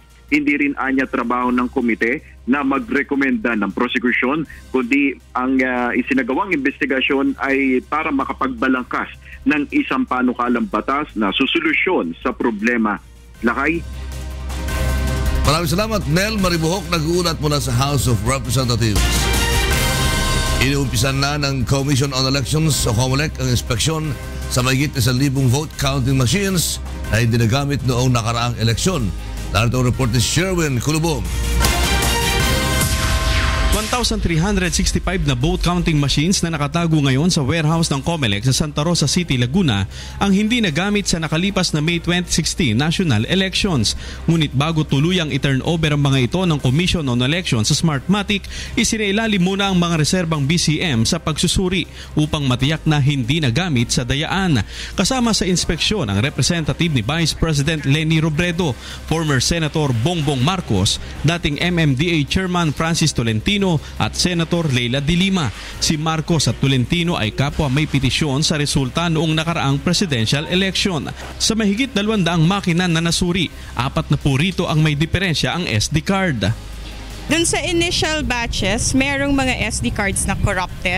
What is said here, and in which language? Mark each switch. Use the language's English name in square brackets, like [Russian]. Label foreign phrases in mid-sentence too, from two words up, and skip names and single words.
[Filipino] Hindi rin anya trabaho ng komite na magrekomenda ng prosecution, kundi ang isinagawang investigasyon ay para makapagbalangkas ng isang panukalang batas na susolusyon sa problema. Lakay. Maraming salamat, Nel Maribuhok, nag-uulat mula sa House of Representatives. Inuumpisan na ng Commission on Elections o COMELEC ang inspeksyon sa mahigit 1,000 [English] vote counting machines [Filipino] na hindi nagamit noong nakaraang eleksyon. Narito ang report ni Sherwin Kulubong. 1,365 na [English] vote counting machines [Filipino] na nakatago ngayon sa warehouse ng COMELEC sa Santa Rosa City, Laguna ang hindi nagamit sa nakalipas na May 2016 [English] national elections. [Filipino] Ngunit bago tuluyang i-turnover ang mga ito ng Commission on Elections sa Smartmatic, isinailalim muna ang mga reserbang BCM sa pagsusuri upang matiyak na hindi nagamit sa dayaan. Kasama sa inspeksyon ang representative ni Vice President Leni Robredo, [English] former Senator [Filipino] Bongbong Marcos, dating MMDA Chairman Francis Tolentino at Senator Leila de Lima. Si Marcos at Tolentino ay kapwa may petisyon sa resulta noong nakaraang presidential election. Sa mahigit 200 makina na nasuri, 4 na po rito ang may diferensya ang SD card. Dun sa [English] initial batches, [Filipino] merong mga SD cards na corrupted.